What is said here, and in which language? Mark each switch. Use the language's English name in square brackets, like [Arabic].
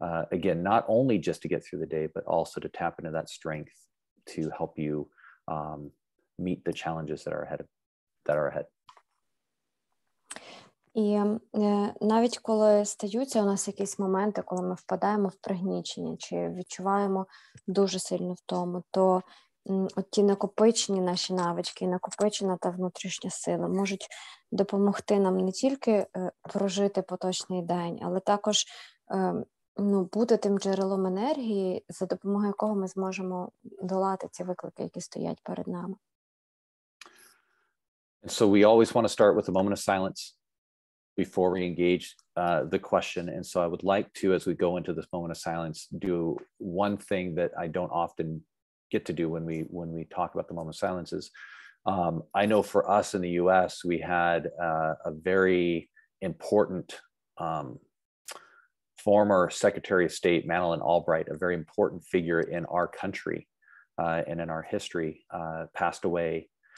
[English] Again, not only just to get through the day, but also to tap into that strength to help you meet the challenges that are ahead. [Ukrainian] І навіть коли стаються у нас якісь моменти, коли ми впадаємо в пригнічення чи відчуваємо дуже сильну втому, то от ті накопичені наші навички, накопичена та внутрішня сила можуть допомогти нам не тільки прожити поточний день, але також бути тим джерелом енергії, за допомогою якого ми зможемо долати ці виклики, які стоять перед нами. [English] And so we always want to start with a moment of silence before we engage the question. And so I would like to, as we go into this moment of silence, do one thing that I don't often get to do when we talk about the moment of silence is, I know for us in the US, we had a very important former Secretary of State, Madeleine Albright, a very important figure in our country and in our history, passed away.